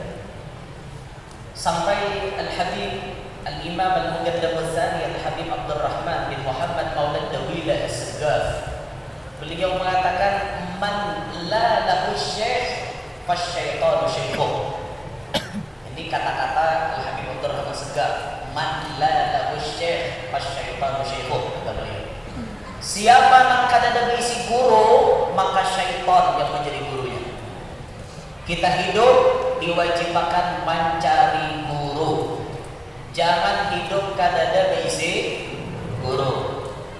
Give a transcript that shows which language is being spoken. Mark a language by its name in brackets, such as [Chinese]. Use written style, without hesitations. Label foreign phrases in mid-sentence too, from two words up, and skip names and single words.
[Banjar] Sampai Al-Habib Al-Imam Al-Muqaddam Al-Thani Al-Habib Abdurrahman bin Muhammad Maulad Dawila As-Sagaf, beliau mengatakan [Arabic] من لا له شيخ فالشيطان شيخه. [Banjar] Ini kata-kata Al-Habib Abdurrahman As-Sagaf, [Arabic] من لا له شيخ فالشيطان شيخه, [Banjar] kata beliau. Siapa yang kada berisi guru, maka syaitan yang menjadi gurunya. Kita hidup diwajibkan mencari guru. Jangan hidup kadada berisi guru.